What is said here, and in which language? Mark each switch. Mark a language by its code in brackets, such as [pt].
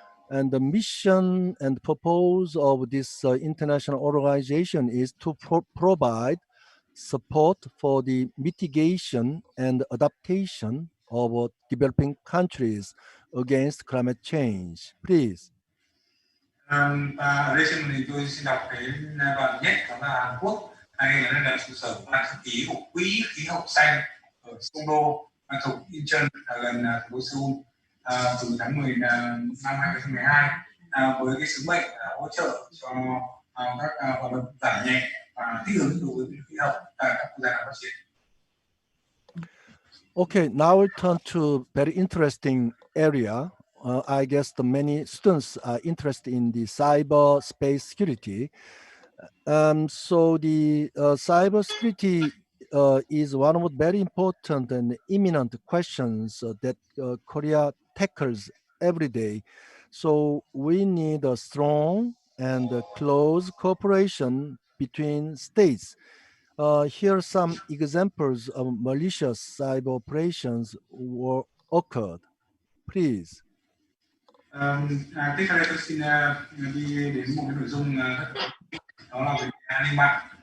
[en] And the mission and purpose of this international organization is to provide support for the mitigation and adaptation of developing countries against climate change. Please. [vi] Ở đây trên màn hình tôi xin đọc cái đoạn nhất, đó là Hàn Quốc hay là nơi trụ sở của ban thư ký của Quỹ khí hậu xanh ở Songdo thuộc Incheon gần thủ đô Seoul từ tháng 10 năm 2012 với cái sứ mệnh hỗ trợ cho các hoạt động giảm nhẹ và thích ứng đối với biến đổi khí hậu tại các quốc gia phát triển. [en] Okay, now we'll turn to very interesting area. I guess the many students are interested in the cyberspace security. So the cybersecurity is one of the very important and imminent questions that Korea tackles every day. So we need a strong and close cooperation between states. Here are some examples of malicious cyber operations were occurred. Please. [vi] Tiếp theo đây tôi xin đi đến một cái nội dung đó là về an ninh mạng.